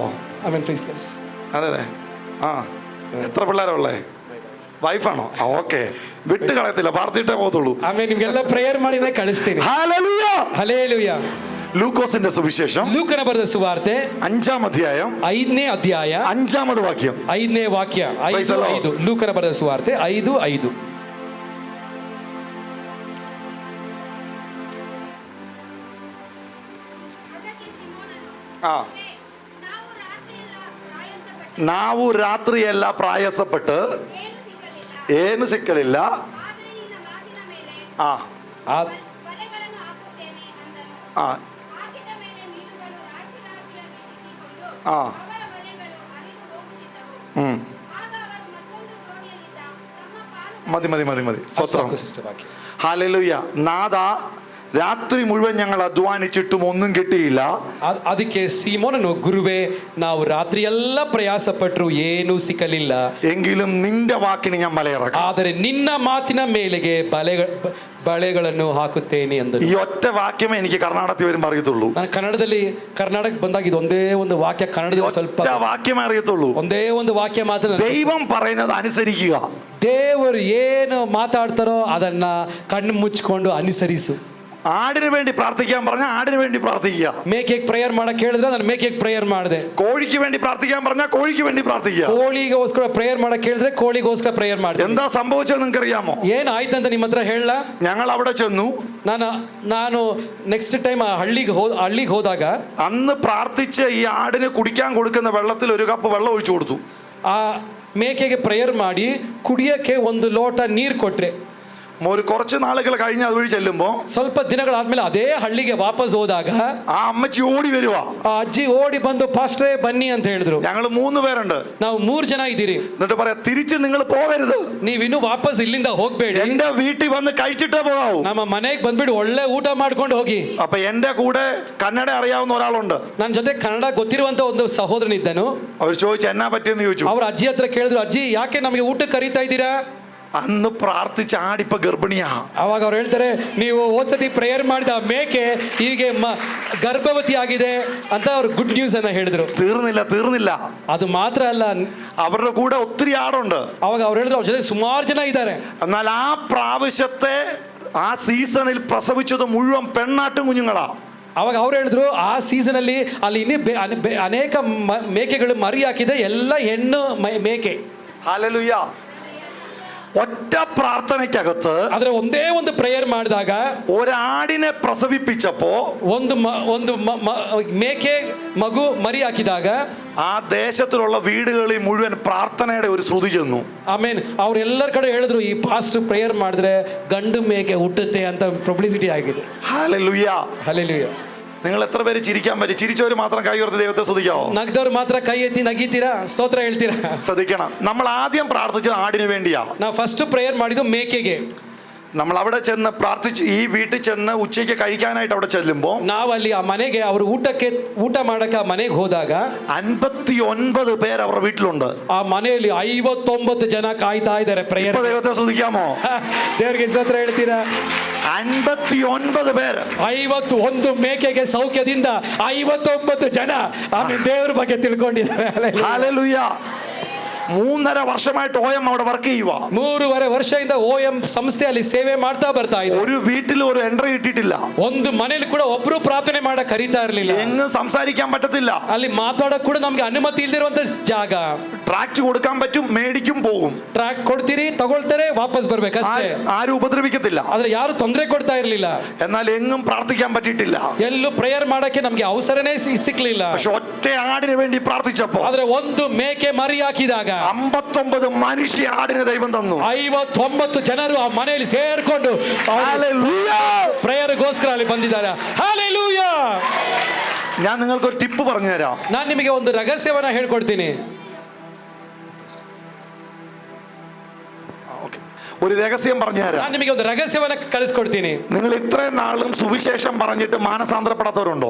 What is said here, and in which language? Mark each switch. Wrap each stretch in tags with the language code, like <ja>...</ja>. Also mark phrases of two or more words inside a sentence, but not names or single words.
<kn>ಆಮೇಲೆ</kn> <ml>അതെ അതെ. ആ, എത്ര പിള്ളേരുള്ളേ? വൈഫാണോ? ഓക്കെ, വിട്ട് കളയത്തില്ല, പ്രാർത്ഥിച്ചിട്ടേ പോകത്തുള്ളൂ.</ml> <kn>ಆಮೇಲೆ ನಿಮ್ಗೆಲ್ಲ ಪ್ರೇಯರ್ ಮಾಡಿನೇ ಕಳಿಸ್ತೀನಿ.</kn> <ml>ഹല്ലേലൂയ,</ml> <kn>ಹಲ್ಲೆಲೂಯಾ.</kn> <ml>ലൂക്കോസിന്റെ സുവിശേഷം</ml> <kn>ಲೂಕನ ಬರೆದ ಸುವಾರ್ತೆ</kn> <ml>5-ാം അധ്യായം</ml> <kn>5ನೇ ಅಧ್ಯಾಯ</kn> <ml>5-ാമത് വാക്യം</ml> <kn>5ನೇ ವಾಕ್ಯ 5:5. ಲೂಕನ ಬರೆದ ಸುವಾರ್ತೆ 5:5. ನಾವು ರಾತ್ರಿಯೆಲ್ಲ ಪ್ರಾಯಸಪಟ್ಟು ಏನು ಸಿಕ್ಕಲಿಲ್ಲ,</kn> <ml>ಆ ಆ ಆ മതി. സ്വത്രം. ഹല്ലേലൂയ. നാഥ, രാത്രി മുഴുവൻ ഞങ്ങൾ അധ്വാനിച്ചിട്ടും ഒന്നും കിട്ടിയില്ല.</ml> <kn>ಅದಕ್ಕೆ ಸೀಮೋನನು, ಗುರುವೇ, ನಾವು ರಾತ್ರಿ ಎಲ್ಲ ಪ್ರಯಾಸಪಟ್ಟರು ಏನೂ ಸಿಕ್ಕಲಿಲ್ಲ,</kn> <ml>എങ്കിലും നിന്റെ വാക്കിന് ഞാൻ മലയിറക്കാം,</ml> <kn>ಆದರೆ ನಿನ್ನ ಮಾತಿನ ಮೇಲೆಗೆ ಬಳೆಗಳನ್ನು ಹಾಕುತ್ತೇನೆ ಎಂದರು.</kn> <ml>ഈ ഒറ്റ വാക്യമേ എനിക്ക് കർണാടകത്തിൽ വരുമ്പോൾ അറിയത്തുള്ളൂ.</ml> <kn>ನಾನು ಕರ್ನಾಟಕ ಬಂದಾಗ ಇದು ಒಂದೇ ಒಂದು ವಾಕ್ಯ ಕನ್ನಡದಲ್ಲಿ ಸ್ವಲ್ಪ</kn> <ml>വാക്യമേ അറിയത്തുള്ളൂ.</ml> <kn>ಒಂದೇ ಒಂದು ವಾಕ್ಯ ಮಾತ್ರ.</kn> <ml>ദൈവം പറയുന്നത് അനുസരിക്കുക.</ml> <kn>ದೇವರು ಏನು ಮಾತಾಡ್ತಾರೋ ಅದನ್ನ ಕಣ್ಣು ಮುಚ್ಚಿಕೊಂಡು ಅನುಸರಿಸು.</kn> <ml>ആടിന് വേണ്ടി പ്രാർത്ഥിക്കാൻ പറഞ്ഞാൽ ആടിന് വേണ്ടി പ്രാർത്ഥിക്കുക.</ml> <kn>ಮೇಕೆಗೆ ಪ್ರೇಯರ್ ಮಾಡಕ್ಕೆ ಹೇಳಿದ್ರೆ ನಾನು ಮೇಕೆಗೆ ಪ್ರೇಯರ್ ಮಾಡಿದೆ.</kn> <ml>കോഴിക്ക് വേണ്ടി പ്രാർത്ഥിക്കാൻ പറഞ്ഞാൽ കോഴിക്ക് വേണ്ടി പ്രാർത്ഥിക്കുക.</ml> <kn>ಕೋಳಿಗೋಸ್ಕರ ಪ್ರೇಯರ್ ಮಾಡಕ್ಕೆ ಹೇಳಿದ್ರೆ ಕೋಳಿಗೋಸ್ಕರ ಪ್ರೇಯರ್ ಮಾಡಿದೆ.</kn> <ml>എന്താ സംഭവിച്ചത് നിങ്ങൾക്ക് അറിയാമോ?</ml> <kn>ಏನಾಯ್ತಂತ ನಿಮ್ಮ ಹತ್ರ ಹೇಳಲ್ಲ.</kn> <ml>ഞങ്ങൾ അവിടെ ചെന്നു.</ml> <kn>ನಾನು</kn> <en>next time</en> <kn>ಹಳ್ಳಿಗೆ ಹೋದಾಗ</kn> <ml>അന്ന് പ്രാർത്ഥിച്ച് ഈ ആടിന് കുടിക്കാൻ കൊടുക്കുന്ന വെള്ളത്തിൽ ഒരു കപ്പ് വെള്ളം ഒഴിച്ചു കൊടുത്തു.</ml> <kn>ಆ ಮೇಕೆಗೆ ಪ್ರೇಯರ್ ಮಾಡಿ ಕುಡಿಯಕ್ಕೆ ಒಂದು ಲೋಟ ನೀರು ಕೊಟ್ರೆ,</kn> <ml>ഒരു കുറച്ച് നാളുകൾ കഴിഞ്ഞ് അതുവഴി ചെല്ലുമ്പോ,</ml> <kn>ಸ್ವಲ್ಪ ದಿನಗಳಾದ್ಮೇಲೆ ಅದೇ ಹಳ್ಳಿಗೆ ವಾಪಸ್ ಹೋದಾಗ</kn> <ml>ആ അമ്മച്ചി ഓടി വരുവാ.</ml> <kn>ಆ ಅಜ್ಜಿ ಓಡಿ ಬಂದು ಪಾಸ್ಟ್ರೇ ಬನ್ನಿ ಅಂತ ಹೇಳಿದ್ರು.</kn> <ml>ഞങ്ങൾ 3 പേരുണ്ട്,</ml> <kn>ನಾವು 3 ಜನ ಇದ್ದೀರಿ.</kn> <ml>എന്നിട്ട് പറയാ, തിരിച്ച് നിങ്ങൾ പോകരുത്,</ml> <kn>ನೀವಿನ್ನು ವಾಪಸ್ ಇಲ್ಲಿಂದ ಹೋಗ್ಬೇಡಿ,</kn> <ml>എന്റെ വീട്ടിൽ വന്ന് കഴിച്ചിട്ടേ പോകാവൂ,</ml> <kn>ನಮ್ಮ ಮನೆಗೆ ಬಂದ್ಬಿಟ್ಟು ಒಳ್ಳೆ ಊಟ ಮಾಡ್ಕೊಂಡು ಹೋಗಿ.</kn> <ml>അപ്പൊ എന്റെ കൂടെ കന്നഡ അറിയാവുന്ന ഒരാളുണ്ട്,</ml> <kn>ನನ್ನ ಜೊತೆ ಕನ್ನಡ ಗೊತ್ತಿರುವಂತ ಒಂದು ಸಹೋದರನಿದ್ದನು.</kn> <ml>അവർ ചോദിച്ചു എന്നാ പറ്റിയെന്ന് ചോദിച്ചു.</ml> <kn>ಅವ್ರ ಅಜ್ಜಿ ಹತ್ರ ಕೇಳಿದ್ರು, ಅಜ್ಜಿ ಯಾಕೆ ನಮಗೆ ಊಟಕ್ಕೆ ಕರೀತಾ ಇದ್ದೀರಾ?</kn> <ml>അന്ന് പ്രാർത്ഥിച്ച ആടിപ്പ ഗർഭിണിയാ.</ml> <kn>ಅವಾಗ ಅವ್ರು ಹೇಳ್ತಾರೆ, ನೀವು ಹೋದ್ಸತಿ ಪ್ರೇಯರ್ ಮಾಡಿದ ಮೇಕೆ ಹೀಗೆ ಗರ್ಭವತಿ ಆಗಿದೆ ಅಂತ ಅವ್ರು</kn> <en>good news</en> <kn>ಅನ್ನ ಹೇಳಿದ್ರು.</kn> <ml>തീർന്നില്ല.</ml> <kn>ಅದು ಮಾತ್ರ ಅಲ್ಲ,</kn> <ml>അവരുടെ കൂടെ ഒത്തിരി ആടുണ്ട്.</ml> <kn>ಅವಾಗ ಅವ್ರು ಹೇಳಿದ್ರು, ಅವ್ರ ಜೊತೆ ಸುಮಾರು ಜನ ಇದ್ದಾರೆ.</kn> <ml>എന്നാൽ ആ പ്രാവശ്യത്തെ ആ സീസണിൽ പ്രസവിച്ചത് മുഴുവൻ പെണ്ണാട്ടും കുഞ്ഞുങ്ങളാ.</ml> <kn>ಅವಾಗ ಅವ್ರು ಹೇಳಿದ್ರು, ಆ ಸೀಸನ್ ಅಲ್ಲಿ ಅನೇಕ ಮೇಕೆಗಳು ಮರಿ ಹಾಕಿದೆ, ಎಲ್ಲ ಹೆಣ್ಣು ಮೇಕೆ.</kn> <ml>ഹല്ലേലൂയ. ഒറ്റ പ്രാർത്ഥനയ്ക്കകത്ത്</ml> <kn>ಆದ್ರೆ ಒಂದೇ ಒಂದು ಪ್ರೇಯರ್ ಮಾಡಿದಾಗ</kn> <ml>ഒരാടിനെ പ്രസവിപ്പിച്ചപ്പോ</ml> <kn>ಒಂದು ಮೇಕೆ ಮಗು ಮರಿ ಹಾಕಿದಾಗ</kn> <ml>ആ ദേശത്തിലുള്ള വീടുകളിൽ മുഴുവൻ പ്രാർത്ഥനയുടെ ഒരു ശ്രുതി ചെന്നു.</ml> <kn>ಆಮೇನ್ ಅವ್ರೆಲ್ಲರ ಕಡೆ ಹೇಳಿದ್ರು, ಈ</kn> <en>past prayer</en> <kn>ಮಾಡಿದ್ರೆ ಗಂಡು ಮೇಕೆ ಹುಟ್ಟುತ್ತೆ ಅಂತ ಪಬ್ಲಿಸಿಟಿ ಆಗಿದೆ.</kn> <ml>ഹല്ലേലൂയ.</ml> <kn>ಹಲ್ಲೆಲೂಯಾ.</kn> <ml>നിങ്ങൾ എത്ര പേര് ചിരിക്കാൻ പറ്റും? ചിരിച്ചവര് മാത്രം കൈ ഉയർത്തി ദൈവത്തെ സ്തുതിക്കാവോ?</ml> <kn>നഗ്ദവർ മാത്രം കൈ എത്തി നഗീತೀರಾ, ಸ್ತೋತ್ರ ಹೇಳ್ತೀರಾ?</kn> <ml>ശ്രദ്ധിക്കണം, നമ്മൾ ആദ്യം പ്രാർത്ഥിച്ചത് ആടിന് വേണ്ടിയാ.</ml> <kn>ನಾವು</kn> <en>first prayer</en> <kn>ಮಾಡಿದ್ದು ಮೇಕೆಗೆ.</kn> <ml>നമ്മൾ അവിടെ ചെന്ന് പ്രാർത്ഥിച്ചു. ഈ വീട്ടിൽ ചെന്ന് ഉച്ചയ്ക്ക് കഴിക്കാനായിട്ട് അവിടെ ചെല്ലുമ്പോ,</ml> <kn>ನಾವು ಅಲ್ಲಿ ಆ ಮನೆಗೆ ಅವರು ಊಟ ಮಾಡಕ್ಕೆ ಆ ಮನೆಗೆ ಹೋದಾಗ</kn> <ml>59 പേര് അവരുടെ വീട്ടിലുണ്ട്.</ml> <kn>ಆ ಮನೆಯಲ್ಲಿ 59 ಜನ ಕಾಯ್ತಾ ಇದ್ದಾರೆ ಪ್ರೇಯರ್.</kn> <ml>ദൈവത്തെ സ്തുതിക്കാമോ?</ml> <kn>ದೇವರಿಗೆ ಸ್ತೋತ್ರ ಹೇಳ್ತೀರಾ?</kn> <ml>59 പേര്,</ml> <kn>51 ಮೇಕೆಗೆ ಸೌಖ್ಯದಿಂದ 59 ಜನ ಆಮೇಲೆ ದೇವರ ಬಗ್ಗೆ ತಿಳ್ಕೊಂಡಿದ್ದಾರೆ.</kn> <ml>ഹല്ലേലൂയ. 3.5 വർഷമായിട്ട് OM അവിടെ വർക്ക് ചെയ്യുക.</ml> <kn>3.5 ವರ್ಷದಿಂದ OM ಸಂಸ್ಥೆಯಲ್ಲಿ ಸೇವೆ ಮಾಡ್ತಾ ಬರ್ತಾ ಇದೆ.</kn> <ml>ഒരു വീട്ടിൽ ഒരു എൻട്രി ഇട്ടിട്ടില്ല.</ml> <kn>ಒಂದು ಮನೆಯಲ್ಲಿ ಕೂಡ ಒಬ್ರು ಪ್ರಾರ್ಥನೆ ಮಾಡ ಕರೀತಾ ಇರಲಿಲ್ಲ.</kn> <ml>എങ്ങും സംസാരിക്കാൻ പറ്റത്തില്ല.</ml> <kn>ಅಲ್ಲಿ ಮಾತಾಡಕ್ ಕೂಡ ನಮ್ಗೆ ಅನುಮತಿ ಇಲ್ದಿರುವಂತ ಜಾಗ.</kn> <ml>ട്രാക്ട് കൊടുക്കാൻ പറ്റും, മേടിക്കും പോകും.</ml> <kn>ಟ್ರ್ಯಾಕ್ ಕೊಡ್ತೀರಿ, ತಗೊಳ್ತಾರೆ, ವಾಪಸ್ ಬರ್ಬೇಕಷ್ಟೇ.</kn> <ml>ആരും ഉപദ്രവിക്കത്തില്ല.</ml> <kn>ಆದ್ರೆ ಯಾರು ತೊಂದರೆ ಕೊಡ್ತಾ ಇರಲಿಲ್ಲ.</kn> <ml>എന്നാൽ എങ്ങും പ്രാർത്ഥിക്കാൻ പറ്റിയിട്ടില്ല.</ml> <kn>ಎಲ್ಲೂ ಪ್ರೇಯರ್ ಮಾಡಕ್ಕೆ ನಮ್ಗೆ ಅವಸರನೇ ಸಿಕ್ಲಿಲ್ಲ.</kn> <ml>പക്ഷെ ഒറ്റ ആടിന് വേണ്ടി പ്രാർത്ഥിച്ചപ്പോ</ml> <kn>ಆದ್ರೆ ಒಂದು ಮೇಕೆ ಮರಿ ಹಾಕಿದಾಗ</kn> <ml>59 മനുഷ്യ ആടിന് ദൈവം തന്നു.</ml> <kn>59 ಜನರು ಆ ಮನೆಯಲ್ಲಿ ಸೇರ್ಕೊಂಡು ಪ್ರೇಯರ್ಗೋಸ್ಕರ ಅಲ್ಲಿ ಬಂದಿದ್ದಾರೆ. ಹಲ್ಲೆಲೂಯಾ.</kn> <ml>ഞാൻ നിങ്ങൾക്ക് ഒരു ടിപ്പ് പറഞ്ഞു തരാം.</ml> <kn>ನಾನು ನಿಮಗೆ ಒಂದು ರಹಸ್ಯವನ್ನ ಹೇಳ್ಕೊಡ್ತೀನಿ.</kn> <ml>ഒരു രഹസ്യം പറഞ്ഞു തരാം.</ml> <kn>ನಾನು ನಿಮಗೆ ಒಂದು ರಹಸ್ಯವನ್ನ ಕಲಿಸ್ಕೊಡ್ತೀನಿ.</kn> <ml>നിങ്ങൾ ഇത്രയും നാളും സുവിശേഷം പറഞ്ഞിട്ട് മാനസാന്തരപ്പെടാത്തവരുണ്ടോ?</ml>